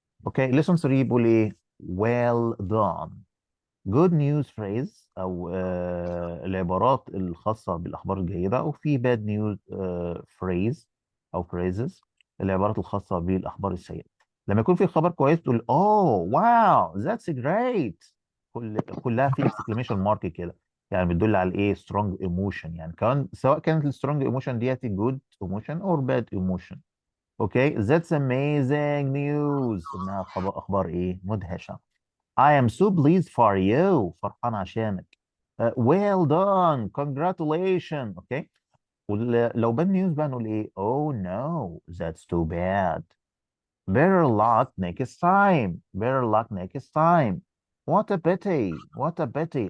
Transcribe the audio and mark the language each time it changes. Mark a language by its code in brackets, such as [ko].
[ar] اوكي، lesson 3 بيقول ايه؟ [en] well done. good news phrase [ar] او العبارات الخاصة بالأخبار الجيدة، وفي [en] bad news phrase [ar] أو phrases العبارات الخاصة بالأخبار السيئة. لما يكون في خبر كويس تقول [en] oh wow that's great، [ar] كلها في exclamation mark كده، يعني بتدل على ايه؟ [en] strong emotion. [ar] يعني كمان سواء كانت ال strong emotion ديت [en] good emotion or bad emotion. [ar] اوكي، [en] that's amazing news [ar] انها اخبار ايه؟ مدهشة. [en] I am so pleased for you، [ar] فرحان عشانك. [en] well done congratulations. [ar] اوكي، ولو [en] bad news [ar] بقى نقول ايه؟ [en] oh no that's too bad. better luck next time. better luck next time. what a pity. what a pity.